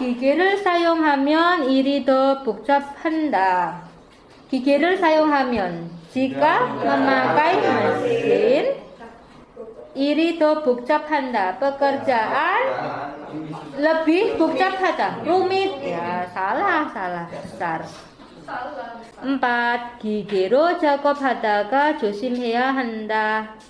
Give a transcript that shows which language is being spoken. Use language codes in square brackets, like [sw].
[ko] 기계를 사용하면 일이 더 복잡한다. 기계를 사용하면 [id] jika memakai mesin, [ko] 일이 더 복잡한다. [id] Pekerjaan lebih 복잡하다. rumit. Ya, salah besar. 4. [ko] 기계로 작업하다가 조심해야 한다.